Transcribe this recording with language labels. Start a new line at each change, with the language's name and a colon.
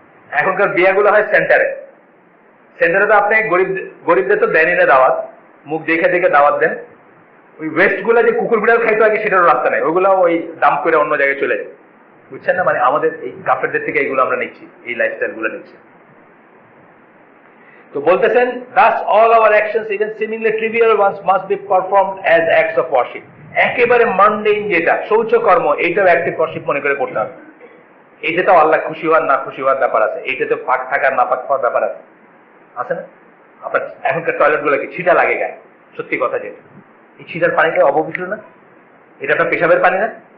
Bangla: এখনকার বিয়েগুলো হয় সেন্টারে তো আপনি গরিবদের তো দেনই না দাওয়াত, মুখ দেখে দেখে দাওয়াত দেন। ওই ওয়েস্ট গুলা যে কুকুর বিড়াল খাইতো আগে, সেটারও রাস্তা নেই, ওইগুলো ওই দাম করে অন্য জায়গায় চলে যায়, বুঝছেন না? মানে আমাদের এই কাফেরদের থেকে এইগুলো আমরা নিচ্ছি, এই লাইফস্টাইল গুলো নিচ্ছি। তো বলতেছেন,
English: thus all our actions, even seemingly trivial ones, must be performed as acts of worship.
Bangla: একেবারে মানডেইন যেটা শৌচকর্ম, এইটাও অ্যাক্ট অফ ওয়ার্শিপ মনে করে করতে হবে। এইটাতেও আল্লাহ খুশি হওয়ার না খুশি হওয়ার ব্যাপার আছে, এইটাতে পাক থাকার না পাক হওয়ার ব্যাপার আছে না? আপনার এখনকার টয়লেট গুলো কি ছিটা লাগে গায়ে? সত্যি কথা যেটা, এই ছিটার পানিটা অপবিত্র না? এটা আপনার পেশাবের পানি না?